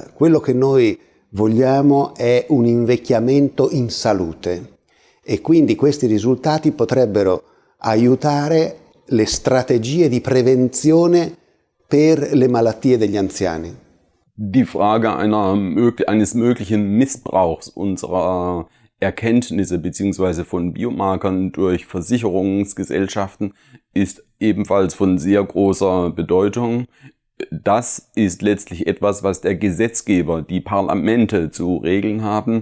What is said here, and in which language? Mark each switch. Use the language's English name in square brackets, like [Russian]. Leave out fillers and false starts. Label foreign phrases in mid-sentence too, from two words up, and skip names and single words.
[Italian] Quello che noi vogliamo è un invecchiamento in salute e quindi questi risultati potrebbero aiutare le strategie di prevenzione per le malattie degli anziani. [German] Die Frage eines möglichen Missbrauchs unserer Erkenntnisse bzw. von Biomarkern durch Versicherungsgesellschaften ist ebenfalls von sehr großer Bedeutung. Das ist letztlich etwas, was der Gesetzgeber, die Parlamente zu regeln haben.